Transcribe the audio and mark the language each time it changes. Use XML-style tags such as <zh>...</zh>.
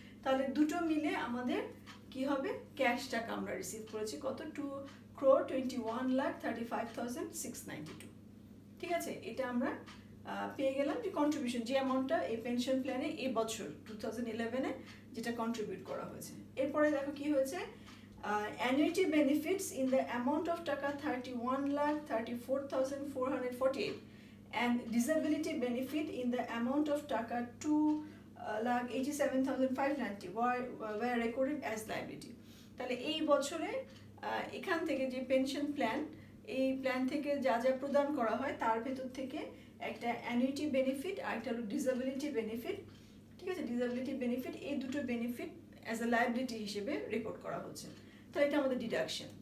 <bn>তাহলে দুটো মিলে আমাদের কি হবে, ক্যাশ টাকা আমরা রিসিভ করেছি কত, 2,21,35,692। ঠিক আছে, এটা আমরা পেয়ে গেলাম যে কন্ট্রিবিউশন, যে অ্যামাউন্টটা এই পেনশন প্ল্যানে এই বছর 2011-এ যেটা কন্ট্রিবিউট করা হয়েছে। এরপরে দেখো কি হয়েছে,</bn> <en>Annuity benefits in the amount of taka 31,34,448 and disability benefit in the amount of taka 2,87,590 were recorded as liability.</en> <bn>তাহলে এই বছরে এখান থেকে যে পেনশন প্ল্যান, এই প্ল্যান থেকে যা যা প্রদান করা হয় তার ভেতর থেকে একটা অ্যানুইটি বেনিফিট আর একটা হলো ডিসেবিলিটি বেনিফিট। ঠিক আছে, ডিসেবিলিটি বেনিফিট, এই দুটো বেনিফিট অ্যাজ এ লায়াবিলিটি হিসেবে রেকর্ড করা হচ্ছে। তাহলে এটা আমাদের ডিডাকশন।</bn>